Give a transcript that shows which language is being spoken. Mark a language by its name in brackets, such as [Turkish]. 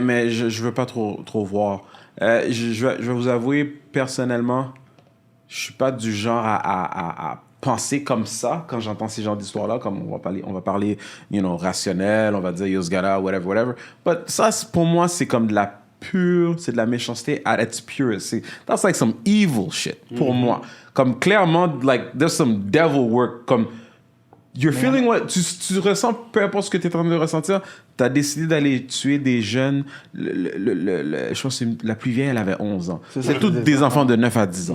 [French] Mais je veux pas trop voir. Je vais vous avouer, personnellement, je suis pas du genre à penser comme ça quand j'entends ces genres d'histoires-là, comme on va parler, rationnel, on va dire Yosgara, whatever. But ça, pour moi, c'est comme de la pure, c'est de la méchanceté [English] at its purest. That's like some evil shit, [French] pour moi. Comme clairement, [English] like, there's some devil work, comme... You're feeling what... [French] Tu ressens, peu importe ce que tu es en train de ressentir, tu as décidé d'aller tuer des jeunes. Je pense que la plus vieille, elle avait 11 ans. C'est tous des enfants de 9 à 10 ans.